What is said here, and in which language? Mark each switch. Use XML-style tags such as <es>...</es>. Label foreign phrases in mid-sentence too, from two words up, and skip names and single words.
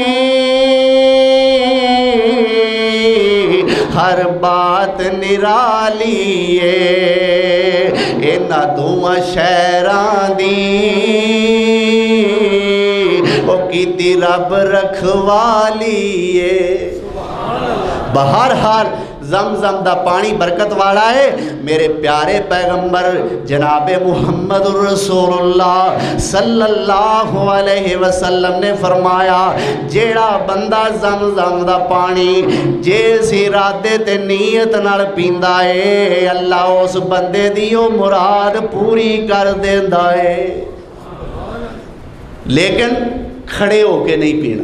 <pa>ہر بات نرالیے انہاں دوواں شہراں دی او کیتی رب رکھوالیے. بہرحال زمزم دا پانی برکت والا ہے. میرے پیارے پیغمبر جناب محمد رسول اللہ</pa> <ar>صلى الله عليه وسلم</ar> <pa>نے فرمایا جیڑا بندہ زمزم دا پانی جس ارادے تے نیت نال پیندا ہے اللہ اس بندے دی او مراد پوری کر دیندا ہے. لیکن کھڑے ہوکے نہیں پینا.</pa>